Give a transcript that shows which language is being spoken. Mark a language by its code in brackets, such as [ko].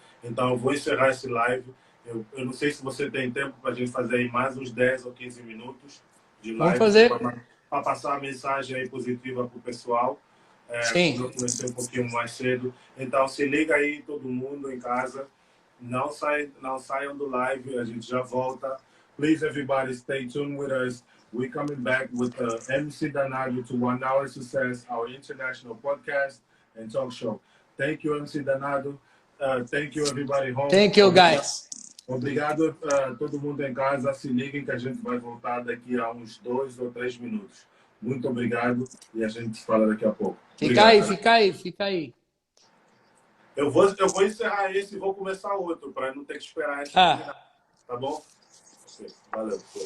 [pt] Então eu vou encerrar esse live. Eu não sei se você tem tempo para a gente fazer aí mais uns 10 ou 15 minutos de Vamos live fazer. para passar a mensagem aí positiva para o pessoal. Como Sim. eu comecei um pouquinho mais cedo. Então se liga aí todo mundo em casa. Não saiam do live, a gente já volta. [en] Please, everybody, stay tuned with us. We're coming back with MC Danado to One Hour Success, our international podcast and talk show. Thank you, MC Danado. Thank you, everybody home. Thank you, guys. [pt] Obrigado a todo mundo em casa. Se liguem que a gente vai voltar daqui a uns 2 ou 3 minutos. Muito obrigado e a gente se fala daqui a pouco. Fica Obrigado, aí, Danado. fica aí, fica aí. Eu vou encerrar esse e vou começar outro, para não ter que esperar a gente terminar. Tá bom? Ok, valeu.